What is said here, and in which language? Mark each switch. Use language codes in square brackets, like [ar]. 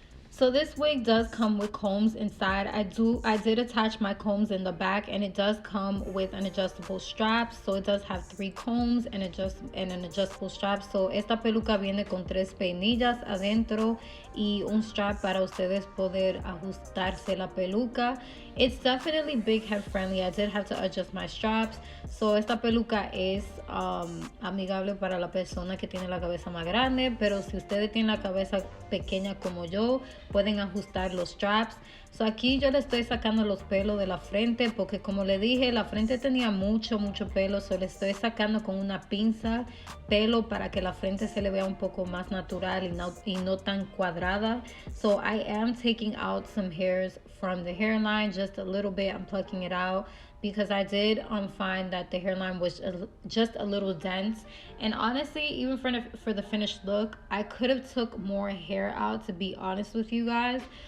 [en] So this wig does come with combs inside. I did attach my combs in the back, and it does come with an adjustable strap. So it does have 3 combs and an adjustable strap. [es] So esta peluca viene con 3 peinillas adentro y un strap para ustedes poder ajustarse la peluca. [en] It's definitely big head friendly. I did have to adjust my straps. [es] So esta peluca es amigable para la persona que tiene la cabeza más grande, pero si ustedes tienen la cabeza pequeña como yo, pueden ajustar los straps. So aquí yo le estoy sacando los pelos de la frente, porque como le dije, la frente tenía mucho pelo. So le estoy sacando con una pinza pelo para que la frente se le vea un poco más natural y no tan cuadrada. [en] So I am taking out some hairs from the hairline, just a little bit. I'm plucking it out. because I did find that the hairline was just a little dense. And honestly, even for the finished look, I could have took more hair out, to be honest with you guys.